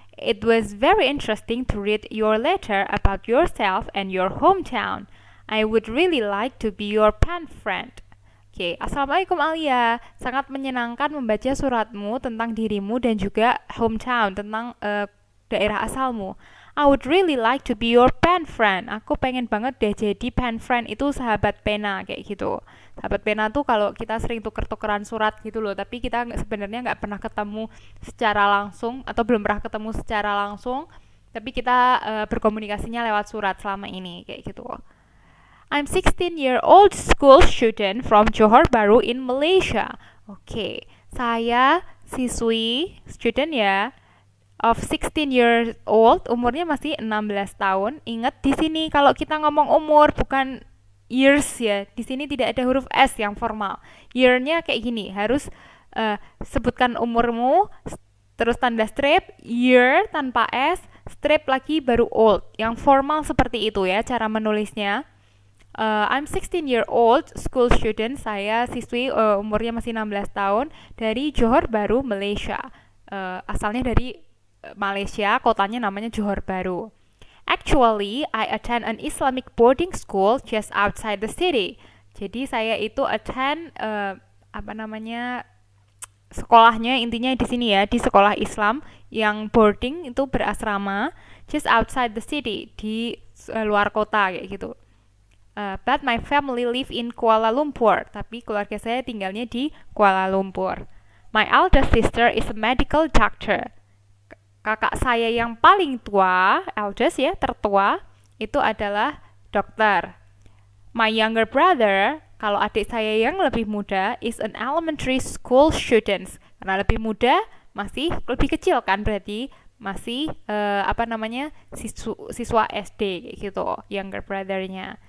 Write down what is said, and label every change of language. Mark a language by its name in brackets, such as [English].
[English] It was very interesting to read your letter about yourself and your hometown. I would really like to be your pen friend. [Indonesian] Oke, Assalamualaikum Alia. Sangat menyenangkan membaca suratmu tentang dirimu dan juga hometown, tentang daerah asalmu. [English] I would really like to be your pen friend. [Indonesian] Aku pengen banget deh jadi pen friend, itu sahabat pena kayak gitu. Sahabat pena tuh kalau kita sering tuker-tukeran surat gitu loh, tapi kita sebenarnya nggak pernah ketemu secara langsung atau belum pernah ketemu secara langsung, tapi kita berkomunikasinya lewat surat selama ini kayak gitu. [English] I'm 16-year-old school student from Johor Bahru in Malaysia. [Indonesian] Oke, saya siswi student ya, [English] of 16 years old, [Indonesian] umurnya masih 16 tahun. Ingat di sini kalau kita ngomong umur bukan years ya. Di sini tidak ada huruf S yang formal. Year-nya kayak gini, harus sebutkan umurmu, terus tanda strip, year tanpa S, strip lagi baru old. Yang formal seperti itu ya cara menulisnya. [English] I'm 16-year-old school student. [Indonesian] Saya siswi umurnya masih 16 tahun dari Johor Bahru, Malaysia. Asalnya dari Malaysia, kotanya namanya Johor Bahru. [English] Actually, I attend an Islamic boarding school just outside the city. [Indonesian] Jadi saya itu attend apa namanya sekolahnya intinya di sini ya, di sekolah Islam yang boarding itu berasrama [English] just outside the city, [Indonesian] di luar kota kayak gitu. [English] But my family live in Kuala Lumpur, [Indonesian] tapi keluarga saya tinggalnya di Kuala Lumpur. [English] My elder sister is a medical doctor. [Indonesian] Kakak saya yang paling tua, eldest ya, tertua, itu adalah dokter. [English] My younger brother, [Indonesian] kalau adik saya yang lebih muda, [English] is an elementary school student. [Indonesian] Karena lebih muda, masih lebih kecil kan, berarti masih apa namanya siswa SD gitu, younger brothernya.